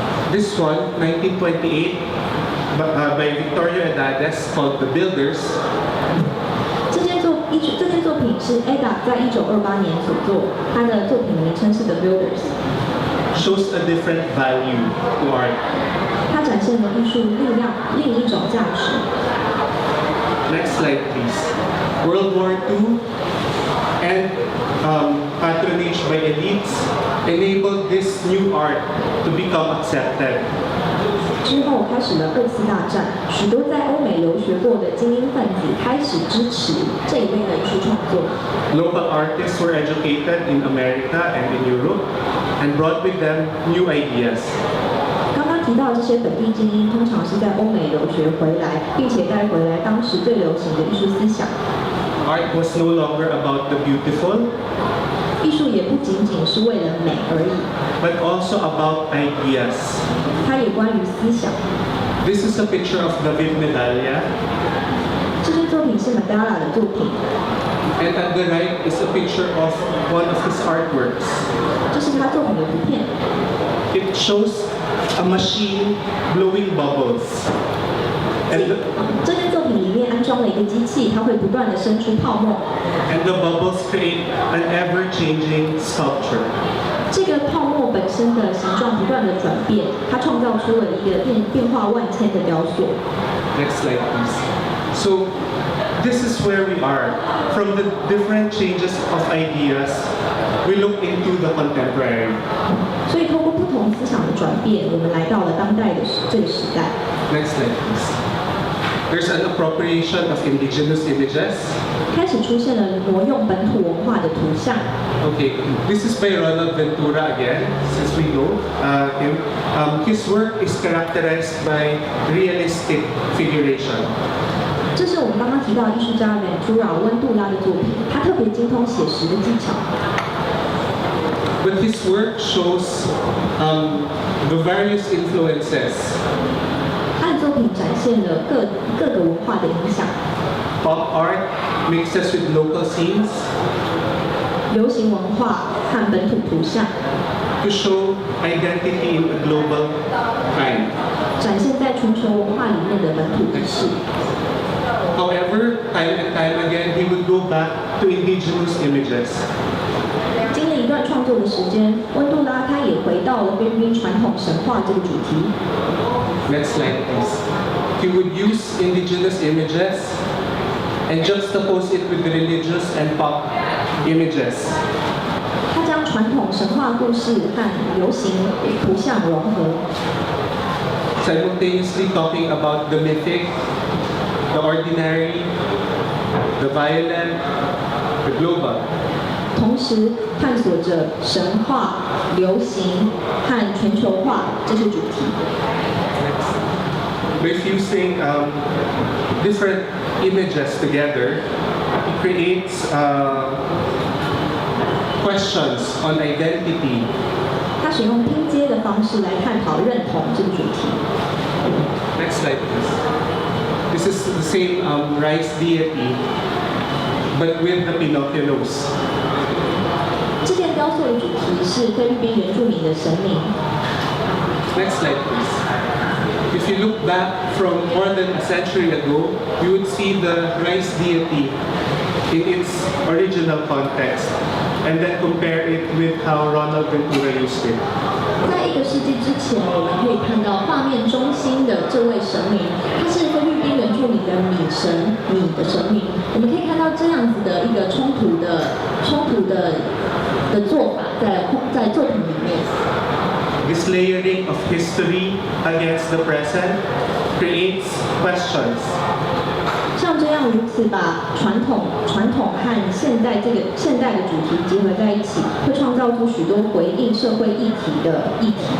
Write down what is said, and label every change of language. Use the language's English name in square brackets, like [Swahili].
[English] This one, 1928, by Victoria Edades, called The Builders. [Chinese] 这件作品是 Ada 在1928年所作，她的作品名称是 The Builders。 [English] Shows a different value to art. [Chinese] 它展现了艺术力量另一种价值。 [English] Next slide, please. World War II and patronage by elites enabled this new art to become accepted. [Chinese] 之后开始了2次大战，许多在欧美留学过的精英分子开始支持这一类的艺术创作。 [English] Local artists were educated in America and in Europe and brought with them new ideas. [Chinese] 刚刚提到这些本地精英，通常是在欧美留学回来，并且带回来当时最流行的艺术思想。 [English] Art was no longer about the beautiful, [Chinese] 艺术也不仅仅是为了美而已， [English] but also about ideas. [Chinese] 它也关于思想。 [English] This is a picture of David Medalla, [Chinese] 这件作品是 Magdala 的作品， [English] and at the right is a picture of one of his artworks. [Chinese] 这是他作品的图片。 [English] It shows a machine blowing bubbles. And the, [Chinese] 这件作品里面安装了一个机器，它会不断的生出泡沫。 [English] and the bubbles create an ever-changing sculpture. [Chinese] 这个泡沫本身的形状不断的转变，它创造出了一个变化万千的雕塑。 [English] Next slide, please. So, this is where we are. From the different changes of ideas, we look into the contemporary. [Chinese] 所以，通过不同思想的转变，我们来到了当代的这个时代。 [English] Next slide, please. There's an appropriation of indigenous images. [Chinese] 开始出现了挪用本土文化的图像。 [English] Okay, this is by Ronald Ventura again, since we know him. His work is characterized by realistic figuration. [Chinese] 这是我们刚刚提到艺术家Ventura温杜拉的作品，他特别精通写实的技巧。 [English] But his work shows the various influences. [Chinese] 他的作品展现了各个文化的影响。 [English] Pop art mixes with local scenes. [Chinese] 流行文化和本土图像。 [English] To show identity in a global time. [Chinese] 展现在全球文化里面的本土意识。 [English] However, time and time again, he would go back to indigenous images. [Chinese] 经历一段创作的时间，温杜拉他也回到了菲律宾传统神话这个主题。 [English] Next slide, please. He would use indigenous images and juxtapose it with religious and pop images. [Chinese] 他将传统神话故事和流行图像融合。 [English] Simultaneously talking about the mythic, the ordinary, the violent, the global. [Chinese] 同时探索着神话、流行和全球化这些主题。 [English] By fusing different images together, it creates questions on identity. [Chinese] 他使用拼接的方式来探讨认同这个主题。 [English] Next slide, please. This is the same rice deity, but with the Pinocchio nose. [Chinese] 这件雕塑的主题是菲律宾原住民的神明。 [English] Next slide, please. If you look back from more than a century ago, you would see the rice deity in its original context, and then compare it with how Ronald Ventura used it. [Chinese] 在1个世纪之前，我们可以看到画面中心的这位神明，他是菲律宾原住民的米神，米的神明。我们可以看到这样子的一个冲突的做法在作品里面。 [English] This layering of history against the present creates questions. [Chinese] 像这样如此把传统和现代的主题结合在一起，会创造出许多回应社会议题的议题。